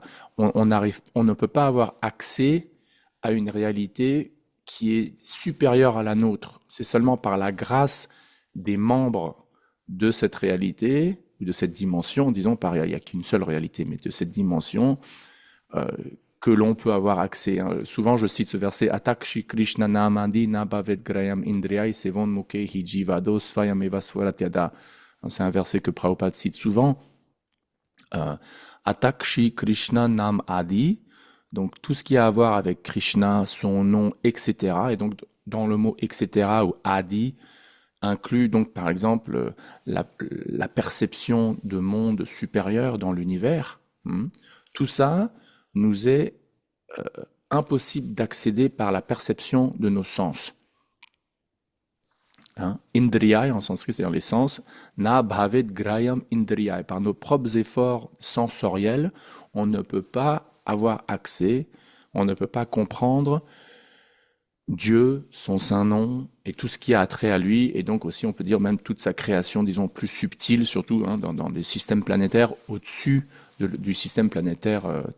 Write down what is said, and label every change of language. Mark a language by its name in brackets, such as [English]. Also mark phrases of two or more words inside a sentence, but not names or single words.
[French] On ne peut pas avoir accès à une réalité qui est supérieure à la nôtre. C'est seulement par la grâce des membres de cette réalité, ou de cette dimension, disons, il n'y a qu'une seule réalité, mais de cette dimension, euh, que l'on peut avoir accès. Hein. Souvent, je cite ce verset, [Sanskrit] Atak Shri Krishna Namandi Nabavet Grayam Indriyai Sevon Mukehi Jivados Svayam Evaswaratyada. [French] C'est un verset que Prabhupada cite souvent. [Sanskrit] Atak Shri Krishna Nam Adi, [French] donc tout ce qui a à voir avec Krishna, son nom, etc. Et donc, dans le mot etc. ou Adi, inclut donc par exemple la perception de monde supérieur dans l'univers. Tout ça nous est impossible d'accéder par la perception de nos sens. Indriyai en sanskrit, c'est-à-dire les sens, [Sanskrit] na bhavet grayam indriyai. [French] Par nos propres efforts sensoriels, on ne peut pas avoir accès, on ne peut pas comprendre Dieu, son saint nom et tout ce qui a trait à lui, et donc aussi on peut dire même toute sa création, disons, plus subtile, surtout dans des systèmes planétaires au-dessus du système planétaire terrestre.